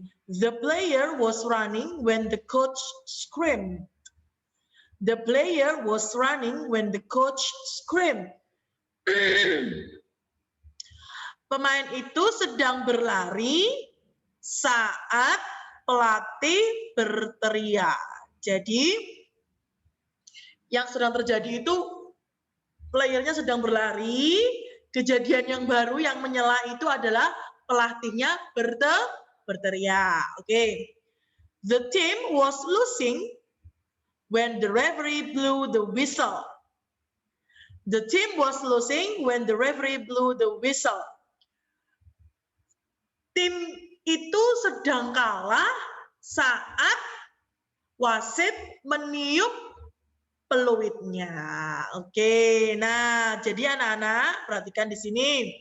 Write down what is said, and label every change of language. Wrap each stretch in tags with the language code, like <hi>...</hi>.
<en>The player was running when the coach screamed. The player was running when the coach screamed.</en> <id>Pemain itu sedang berlari saat pelatih berteriak. Jadi yang sedang terjadi itu playernya sedang berlari, kejadian yang baru yang menyela itu adalah pelatihnya berteriak. Oke.</id> <en>The team was losing when the referee blew the whistle. The team was losing when the referee blew the whistle.</en> <id>Tim itu sedang kalah saat wasit meniup peluitnya. Oke, nah jadi anak-anak perhatikan di sini.</id>